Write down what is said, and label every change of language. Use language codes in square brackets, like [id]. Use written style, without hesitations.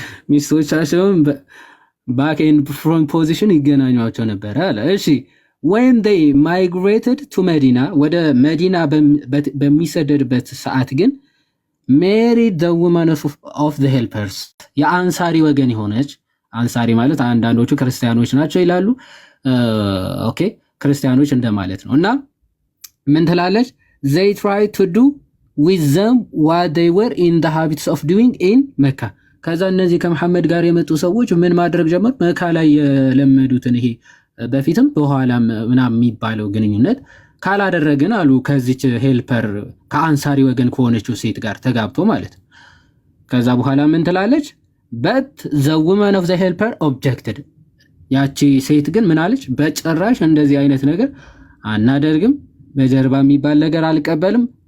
[am] ሚስቶቻቸውን [en] back and front position [am] ይገናኟቸው ነበር አለ። እሺ [en] when they migrated to Medina [am] ወደ መዲና በሚሰደድበት ሰዓት ግን [en] married the women of the helpers [am] የአንሳሪ ወገን የሆነች አንሳሪ ማለት አንዳንዶቹ ክርስቲያኖች ናቸው ይላሉ። ኦኬ ክርስቲያኖች እንደማለት ነው። እና ምን ትላለች? [en] they tried to do with them what they were in the habits of doing in Mecca [am] ከዛ እነዚህ ከመሐመድ ጋር የመጡ ሰዎች ምን ማድረግ ጀመሩ? መካ ላይ የለመዱትን ይሄ በፊትም በኋላም ምናምን የሚባለው ግንኙነት ካላደረግን አሉ ከዚች ሄልፐር ከአንሳሪ ወገን ከሆነችው ሴት ጋር ተጋብቶ ማለት ነው። ከዛ በኋላ ምን ትላለች? [en] but the woman of the helper objected [am] ያቺ ሴት ግን ምን አለች? በጭራሽ እንደዚህ አይነት ነገር አናደርግም፣ በጀርባ የሚባል ነገር አልቀበልም።